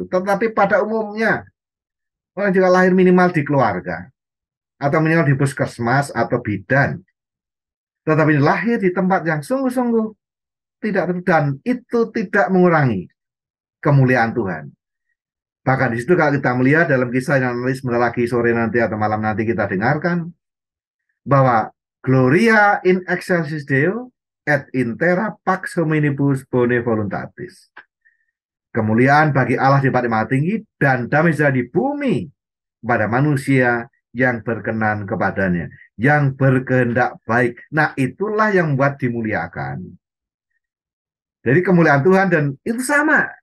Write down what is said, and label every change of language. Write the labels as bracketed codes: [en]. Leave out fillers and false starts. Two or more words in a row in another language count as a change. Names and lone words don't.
[id] Tetapi pada umumnya orang juga lahir minimal di keluarga atau minimal di puskesmas atau bidan. Tetapi lahir di tempat yang sungguh-sungguh tidak, dan itu tidak mengurangi kemuliaan Tuhan. Bahkan di situ kalau kita melihat dalam kisah yang nanti sebentar lagi sore nanti atau malam nanti kita dengarkan, bahwa [la] Gloria in excelsis Deo et in terra pax hominibus bone voluntatis. [id] Kemuliaan bagi Allah di tempat yang maha tinggi dan damai sejahtera di bumi pada manusia yang berkenan kepadanya, yang berkehendak baik. Nah, itulah yang membuat dimuliakan. Jadi kemuliaan Tuhan dan itu sama.